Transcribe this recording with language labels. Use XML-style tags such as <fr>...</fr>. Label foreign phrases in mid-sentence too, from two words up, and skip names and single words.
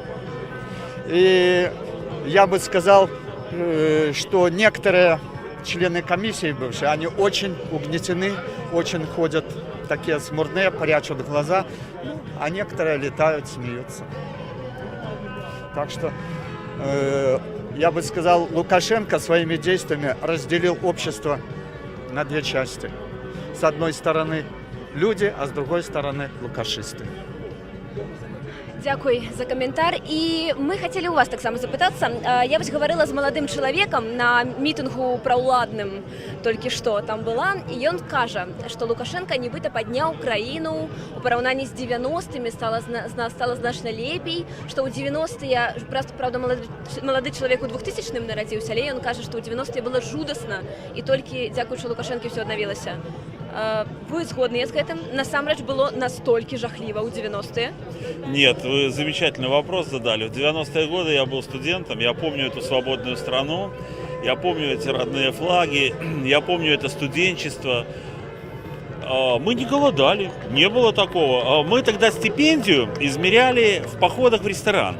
<ru>И я бы сказал, что некоторые члены комиссии бывшие, они очень угнетены, очень ходят такие смурные, прячут глаза, а некоторые летают, смеются. Так что я бы сказал, Лукашенко своими действиями разделил общество на две части. С одной стороны люди, а с другой стороны лукашисты.</ru> <be>Дзякуй за каментар. І мы хацелі ў вас таксама запытацца. Я вось гаварыла з маладым чалавекам на мітынгу праўладным толькі што там была, і ён кажа, што Лукашенко нібыта падняў краіну у параўнанні з 90-мі, стала значна лепей, што ў 90-е, правда, малады чалавек у 2000-м нарадзіўся, але ён кажа, што ў 90-е было жудасна, і толькі дзякуючы Лукашэнке ўсё аднавілася. Вы згодны</be> <ru>с этим?</ru> <be>Насамрэч было настолько жахливо в 90-е?</be> <ru>Нет, вы замечательный вопрос задали. В 90-е годы я был студентом, я помню эту свободную страну, я помню эти родные флаги, я помню это студенчество. Мы не голодали, не было такого. Мы тогда стипендию измеряли в походах в ресторан.</ru>